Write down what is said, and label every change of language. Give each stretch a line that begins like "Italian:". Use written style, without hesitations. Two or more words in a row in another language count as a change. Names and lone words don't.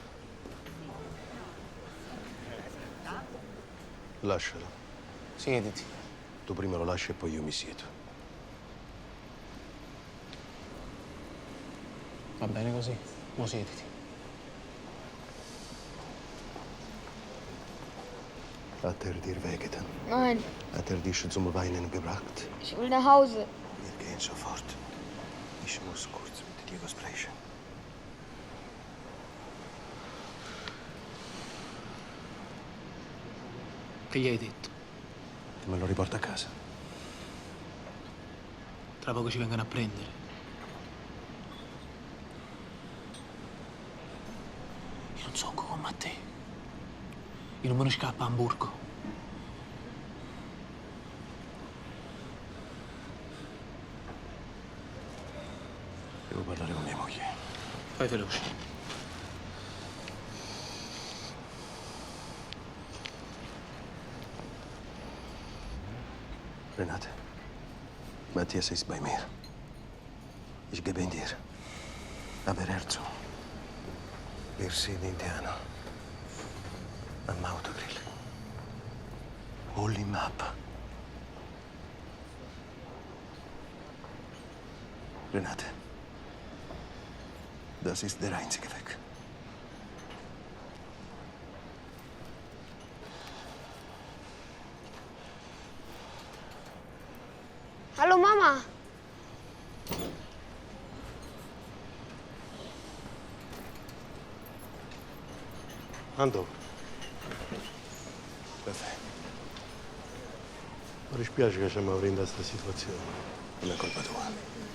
Italian: Lascialo. Siediti. Tu prima lo lasci e poi io mi siedo. Va bene così. Mo siediti.
German: Hat dir wehgetan? Nein, Hat dich zum Weinen gebracht? ich will nach Hause. Wir gehen sofort. Ich muss kurz mit Diego sprechen.
Italian: Che gli hai detto? Che me lo riporta a casa. Tra poco ci vengono a prendere. Io non so come a te. Io non me ne scappo a Hamburgo. Devo parlare con mia moglie. Fai veloce.
German: Renate, Matthias ist bei mir. Ich gebe ihn dir. Aber hör zu. Wir sind in Teano. Am Autogrill. Hol ihn ab. Renate, das ist der einzige Weg. Hallo Mama!
Italian: Ando. Caffè. Mi dispiace che siamo in questa situazione. Non è colpa tua.